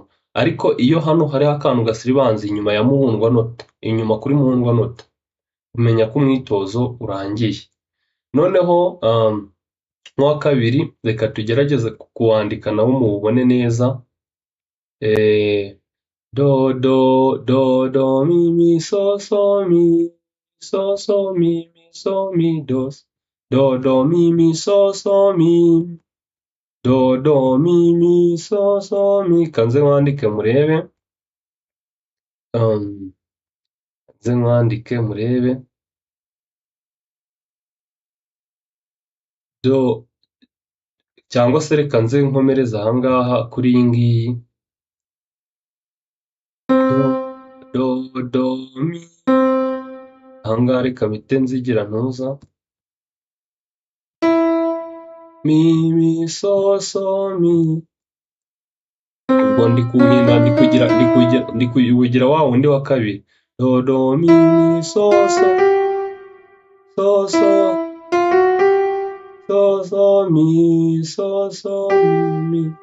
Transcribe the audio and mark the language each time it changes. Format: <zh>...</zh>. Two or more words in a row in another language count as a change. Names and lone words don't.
<rw>Ariko iyo hano hariho akantu gasiribanze inyuma ya muhundwanota, inyuma kuri muhundwanota, umenya ko umwitozo urangiye. Noneho nk'uwa kabiri, reka tugerageze kuwandika nawo muwubone neza. Do, do, do, do, mi, mi, so, so, mi, so, so, mi, mi, so, mi, do, do, do, mi, mi, so, so, mi, do, do, mi, mi, so, so, mi. Kanze mwandike murebe. Kanze mwandike murebe. Do, cyangwa se reka nze nkomereza ahangaha kuri iyi ngiyi. Do, do, mi. Ahangaha reka mpite nzigira ntuza. Mi, mi, so, so, mi. Ubwo ndi kuwugira wa wundi wa kabiri. Do, do, mi, mi, so, so. So, so. So, so, mi, so, so, mi.</rw>